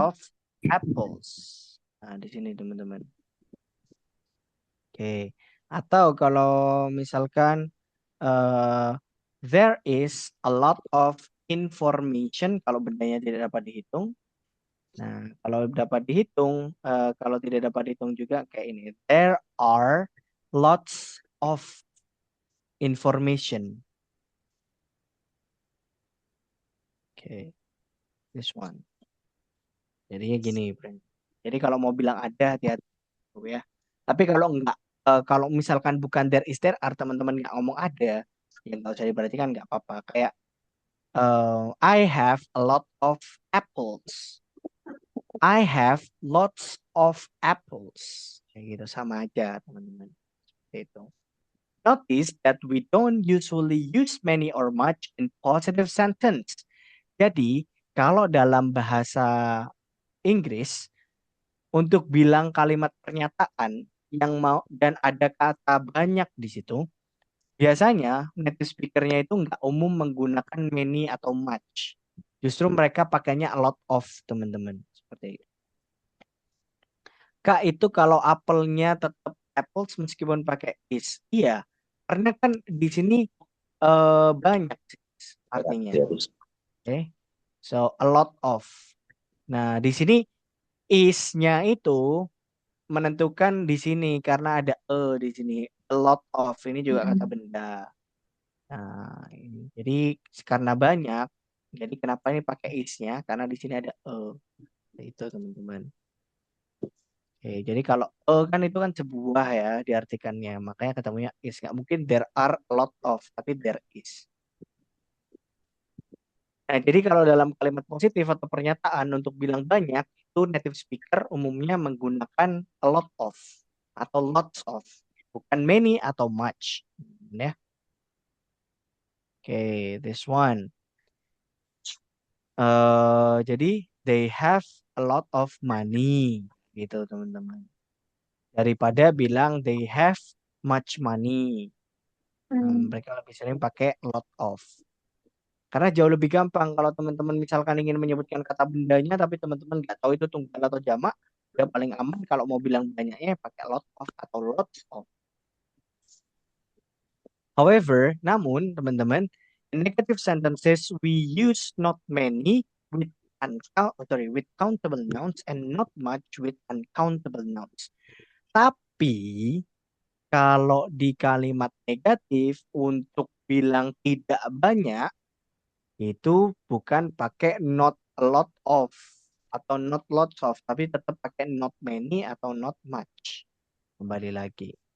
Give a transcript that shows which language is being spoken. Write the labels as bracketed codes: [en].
[en] of apples. [id] Nah, di sini teman-teman. Oke. Atau kalau misalkan [en] there is a lot of information [id] kalau bendanya tidak dapat dihitung. Nah, kalau dapat dihitung, kalau tidak dapat dihitung juga kayak ini. [en] There are lots of information. Oke, this one. [id] Jadinya gini, [en] friend. [id] Jadi kalau mau bilang ada, hati-hati ya. Tapi kalau enggak, kalau misalkan bukan [en] there is there are, [id] teman-teman nggak ngomong ada, yang nggak usah diperhatikan nggak apa-apa. Kayak [en] I have a lot of apples. I have lots of apples. [id] Kayak gitu, sama aja teman-teman. Seperti itu. [en] Notice that we don't usually use many or much in positive sentence. [id] Jadi, kalau dalam bahasa Inggris, untuk bilang kalimat pernyataan yang mau dan ada kata banyak di situ, biasanya native speaker-nya itu nggak umum menggunakan many atau much. Justru mereka pakainya a lot of, teman-teman. Seperti itu. Kak, itu kalau apelnya tetap apples meskipun pakai is. Iya, karena kan di sini banyak artinya. Oke. [en] So, a lot of. [id] Nah, di sini is-nya itu menentukan di sini karena ada di sini. A lot of ini juga kata benda. Nah, ini. Jadi karena banyak, jadi kenapa ini pakai is-nya? Karena di sini ada itu, teman-teman. Oke, jadi kalau kan itu kan sebuah ya diartikannya, makanya ketemunya is. Nggak mungkin [en] there are a lot of, tapi there is. [id] Nah, jadi kalau dalam kalimat positif atau pernyataan untuk bilang banyak, itu native speaker umumnya menggunakan a lot of atau lots of, bukan many atau much. Ya. [en] Oke, this one. [id] Jadi [en] they have a lot of money, [id] gitu teman-teman. Daripada bilang [en] they have much money. [id] Mereka lebih sering pakai lot of. Karena jauh lebih gampang kalau teman-teman misalkan ingin menyebutkan kata bendanya, tapi teman-teman nggak tahu itu tunggal atau jamak, udah paling aman kalau mau bilang banyaknya pakai lot of atau lots of. [en] However, [id] namun teman-teman, [en] in negative sentences we use not many with with countable nouns and not much with uncountable nouns. [id] Tapi kalau di kalimat negatif untuk bilang tidak banyak itu bukan pakai [en] not a lot of [id] atau [en] not lots of, [id] tapi tetap pakai not many atau not much. Kembali lagi.